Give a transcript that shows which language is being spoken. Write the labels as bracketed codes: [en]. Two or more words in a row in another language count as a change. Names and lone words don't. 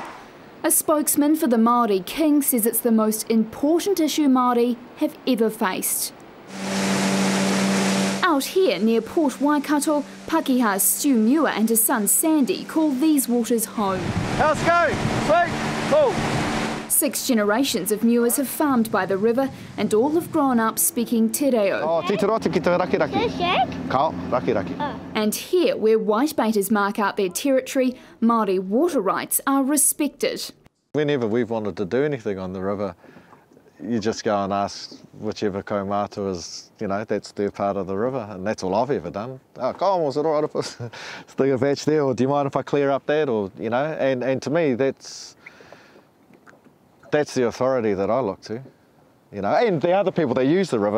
[en] A spokesman for the Maori King says it's the most important issue Māori have ever faced. Out here near Port Waikato, Pakeha Stu Muir and his son Sandy call these waters home. How's it going? Sweet? Cool. 6 generations of Muirs have farmed by the river and all have grown up speaking [mi] te reo. Oh, te roti ki te raki raki. Kao, raki raki. [en] And here, where whitebaiters mark out their territory, Māori water rights are respected. Whenever we've wanted to do anything on the river, you just go and ask whichever kaumātua is, you know, that's their part of the river, and that's all I've ever done. Oh, come on, was it all right if I stick a patch there, or do you mind if I clear up that, or, you know, and to me, that's the authority that I look to, you know, and the other people that use the river.